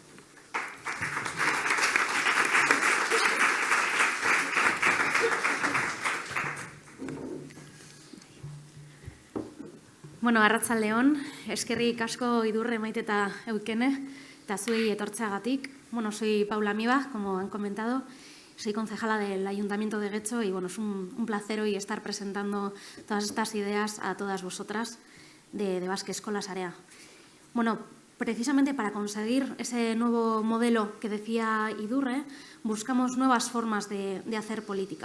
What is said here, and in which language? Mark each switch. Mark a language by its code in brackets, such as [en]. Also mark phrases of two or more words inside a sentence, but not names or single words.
[eu] Arratsaldeon, eskerrik asko Idurre, Maite eta Eukene, eta zuei etortzeagatik. [es] Soy Paula Miba, como han comentado, soy concejala del Ayuntamiento de Getxo y es un placer hoy estar presentando todas estas ideas a todas vosotras de Baske Eskola Sarea. Precisamente para conseguir ese nuevo modelo que decía Idurre, buscamos nuevas formas de hacer política.